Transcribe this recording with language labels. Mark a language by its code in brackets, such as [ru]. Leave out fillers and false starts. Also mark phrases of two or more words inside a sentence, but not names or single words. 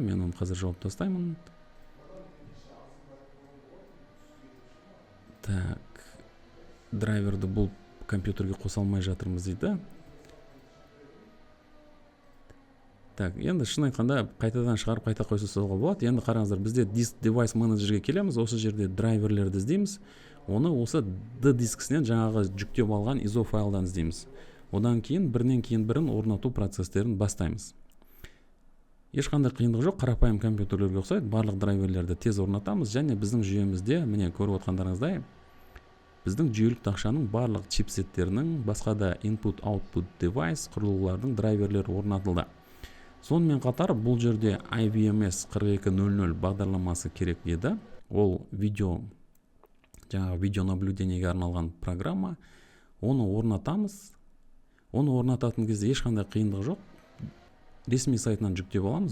[kk] Мен оны қазір жауып тастаймын. Так, драйверді бұл компьютерге қоса алмай жатырмыз дейді. Так, енді шын айтқанда қайтадан шығарып қайта қойса салуға болады. Енді қараңыздар, бізде [en] disk device [kk] менеджерге келеміз. Осы жерде драйверлерді іздейміз. Оны осы D дискісінен жаңағы жүктеп алған ISO файлдан іздейміз. Одан кейін бірінен кейін бірін орнату процестерін бастаймыз. Ешқандай қиындық жоқ, қарапайым компьютерлерге ұқсайды. Барлық драйверлерді тез орнатамыз және біздің жүйемізде, міне көріп отқандарыңыздай, біздің жүйелік тақшаның барлық чипсеттерінің, басқа да [en] input-output device [kk] құрылғылардың драйверлері орнатылды. Сонымен қатар бұл жерде IVMS 4200 бағдарламасы керек еді. Ол жаңағы [ru] видео наблюдениеге [kk] арналған программа. Оны орнатамыз. Оны орнататын кезде ешқандай қиындық жоқ. Ресми сайтынан жүктеп аламыз.